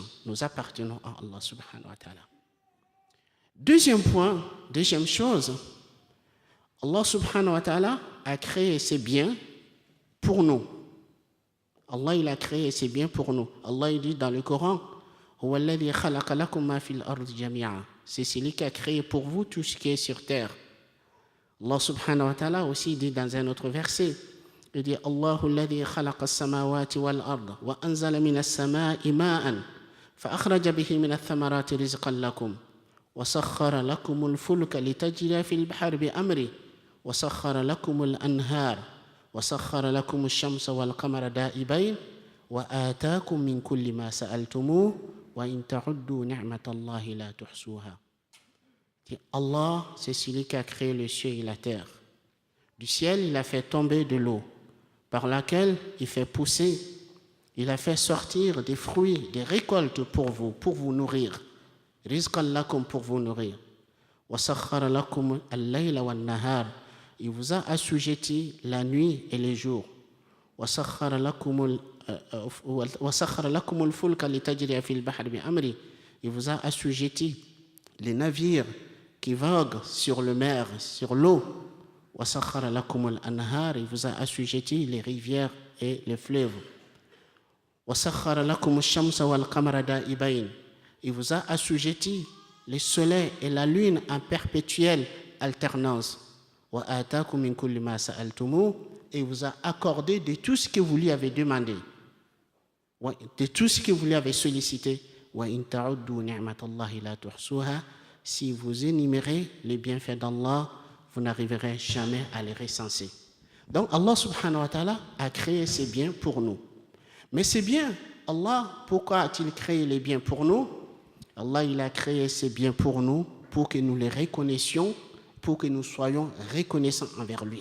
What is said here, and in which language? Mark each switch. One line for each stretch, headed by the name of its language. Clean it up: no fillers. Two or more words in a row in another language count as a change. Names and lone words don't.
French: Nous appartenons à Allah
Arabic: سبحانه وتعالى.
French: Deuxième point, deuxième chose, Allah
Arabic: سبحانه وتعالى
French: a créé ces biens pour nous. Allah, il a créé ces biens pour nous. Allah, il dit dans le Coran, c'est celui qui a créé pour vous tout ce qui est sur terre.
Arabic: الله سبحانه وتعالى
French: aussi dit dans un autre verset, il dit
Arabic: الله الذي خلق السماوات والأرض وأنزل من السماء ماء فأخرج به من الثمرات رزقا لكم وسخر لكم الفلك لتجري في البحر بأمره وسخر لكم الأنهار وسخر لكم الشمس والقمر دائبين وآتاكم من كل ما سألتموه وإن تعدوا نعمة الله لا تحصوها.
French: Allah, c'est celui qui a créé le ciel et la terre. Du ciel, il a fait tomber de l'eau, par laquelle il fait pousser, il a fait sortir des fruits, des récoltes pour vous nourrir.
Arabic: رزقا لكم,
French: pour vous nourrir.
Arabic: وسخر لكم الليل والنهار,
French: il vous a assujetti la nuit et les jours.
Arabic: وسخر لكم الفلك لتجري في البحر بأمره,
French: il vous a assujetti les navires qui voguent sur le mer, sur l'eau.
Arabic: وسخر لكم الأنهار,
French: il vous a assujetti les rivières et les fleuves.
Arabic: وسخر لكم الشمس والقمر دائبين,
French: il vous a assujetti le soleil et la lune en perpétuelle alternance.
Arabic: وآتاكم من كل ما سألتموه,
French: et il vous a accordé de tout ce que vous lui avez demandé, de tout ce que vous lui avez sollicité.
Arabic: وإن تعدوا نعمة الله لا تحصوها,
French: si vous énumérez les bienfaits d'Allah, vous n'arriverez jamais à les recenser. Donc Allah
Arabic: سبحانه وتعالى
French: a créé ces biens pour nous. Mais ces biens, Allah, pourquoi a-t-il créé les biens pour nous? Allah, il a créé ces biens pour nous, pour que nous les reconnaissions, pour que nous soyons reconnaissants envers lui.